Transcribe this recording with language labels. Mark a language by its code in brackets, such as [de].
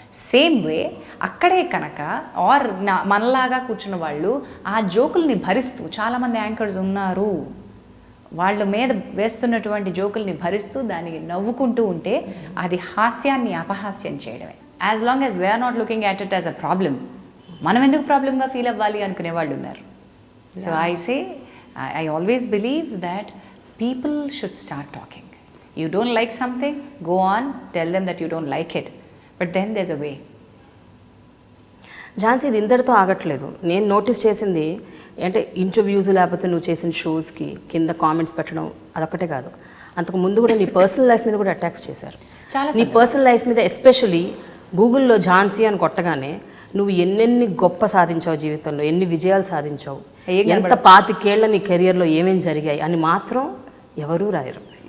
[te] Same way అక్కడే కనుక are మనలాగా కూర్చున్న వాళ్ళు ఆ జోకుల్ని భరిస్తూ, చాలామంది యాంకర్స్ ఉన్నారు, వాళ్ళ మీద వేస్తున్నటువంటి జోకుల్ని భరిస్తూ దానికి నవ్వుకుంటూ ఉంటే అది హాస్యాన్ని అపహాస్యం చేయడమే. [en] as long as they are not looking at it as a problem, [te] మనం ఎందుకు ప్రాబ్లమ్గా ఫీల్ అవ్వాలి అనుకునే వాళ్ళు ఉన్నారు. [en] So I always believe that people should start talking. You don't like something, go on, tell them that you don't like it. But then there's a way. [te] Jhansi, ఇది ఇంతటితో ఆగట్లేదు. నేను నోటీస్ చేసింది అంటే ఇంటర్వ్యూస్ లేకపోతే నువ్వు చేసిన షోస్కి కింద కామెంట్స్ పెట్టడం అదొక్కటే కాదు, అంతకు ముందు కూడా నీ పర్సనల్ లైఫ్ మీద కూడా అటాక్స్ చేశారు. నీ పర్సనల్ లైఫ్ మీద ఎస్పెషలీ గూగుల్లో ఝాన్సీ అని కొట్టగానే నువ్వు ఎన్నెన్ని గొప్ప సాధించావు జీవితంలో, ఎన్ని విజయాలు సాధించావు, ఎంత 25 ఏళ్ల నీ కెరియర్లో ఏమేమి జరిగాయి అని మాత్రం ఎవరూ రాయరు.